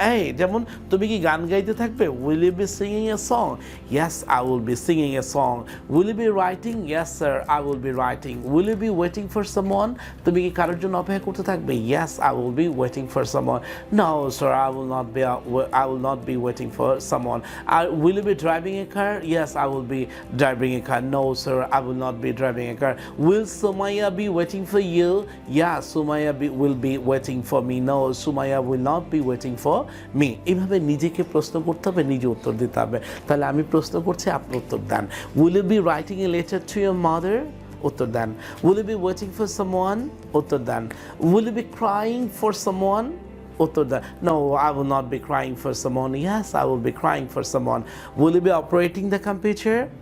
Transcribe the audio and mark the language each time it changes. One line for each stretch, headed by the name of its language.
Bangla: এই যেমন তুমি কি গান গাইতে থাকবে,
English: will you be singing a song, yes I will be singing a song, will you be writing, yes sir I will be writing, will you be waiting for someone,
Bangla: তুমি কি কারোর জন্য অপেক্ষা করতে থাকবে,
English: Yes I will be waiting for someone, no sir I will not be waiting for someone, আর will you be driving a car, yes I will be driving a car, no sir I will not be driving a car. Will Sumaya be waiting for you? Yeah, Sumaya will be waiting for me. No, Sumaya will not be waiting for me.
Bangla: এইভাবে নিজেকে প্রশ্ন করতে হবে, নিজে উত্তর দিতে হবে। তাহলে আমি প্রশ্ন করছি, আপনি উত্তর দেন।
English: Will you be writing a letter to your mother?
Bangla: উত্তর দেন।
English: Will you be waiting for someone? উত্তর দেন। Will you be crying for someone?
Bangla: উত্তর দেন।
English: No, I will not be crying for someone. Yes, I will be crying for someone. Will you be operating the computer?